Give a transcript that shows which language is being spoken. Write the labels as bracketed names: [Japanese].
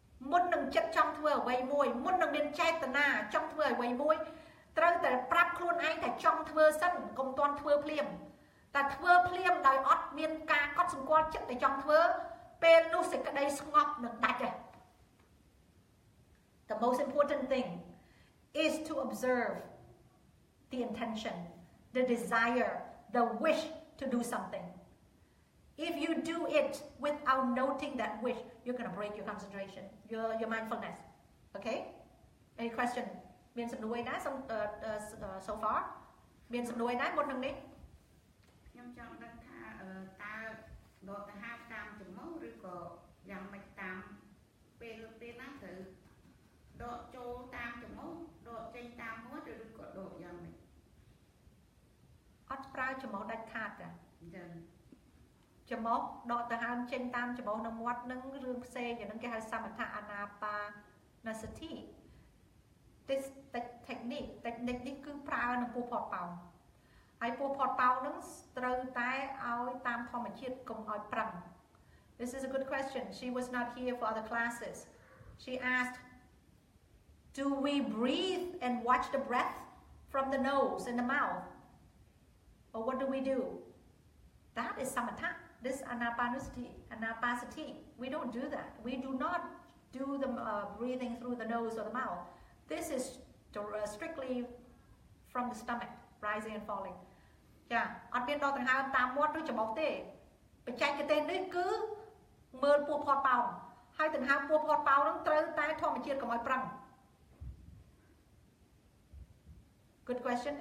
[Khmer] មុននឹងចិត្តចង់ធ្វើអ្វីមួយមុននឹងមានចេតនាចង់ធ្វើអ្វីមួយត្រូវតែប្រាប់ខ្លួនឯងថាចង់ធ្វើសិនកុំទាន់ធ្វើភ្លាមតែធ្វើភ្លាមដោយអត់មានការកត់សម្គាល់ចិត្តដែលចង់ធ្វើពេលនោះសេចក្តីស្ងប់នឹងដាច់ហើយ [English] The most important thing is to observe the intention, the desire, the wish to do something. If you do it without noting that wish, you're going to break your concentration, your mindfulness. Okay? Any question? [Khmer] មានសំណួរណា [English] so far [Khmer] មានសំណួរណាមុននឹងនេះខ្ញុំចង់ដឹងថាតើដកទៅហាប់តាមច្រមុះឬក៏យ៉ាងម៉េចតាមពេលណាត្រូវដកចូលតាមច្រមុះដកចេញតាមមាត់ឬក៏ដកយ៉ាងម៉េច អត់ប្រើច្រមុះដាច់ខាតចាចឹងច្រមុះដកទៅហើមចេញតាមច្រមុះនៅមាត់នឹងរឿងផ្សេងយ៉ាងហ្នឹងគេហៅសមថអាណាបាសតិthis technique នេះគឺប្រើនឹងពោះផតប៉ោងហើយពោះផតប៉ោងហ្នឹងត្រូវតែឲ្យតាមធម្មជាតិកុំឲ្យប្រឹង [English] This is a good question. She was not here for other classes. She asked, do we breathe and watch the breath from the nose and the mouth? Or what do we do? That is samatha. This anapasati. We don't do that. We do not do the breathing through the nose or the mouth. This is strictly from the stomach, rising and falling. [Khmer] Yeah, អត់មានដកដង្ហើមតាមមាត់ឬច្រមុះទេបច្ចេកទេសនេះគឺមើលព ពោះផតប៉ោងហើយដង្ហើមពោះផតប៉ោងហ្នឹងត្រូវតែធម្មជាតិកុំឲ្យប្រឹង [English] Good question.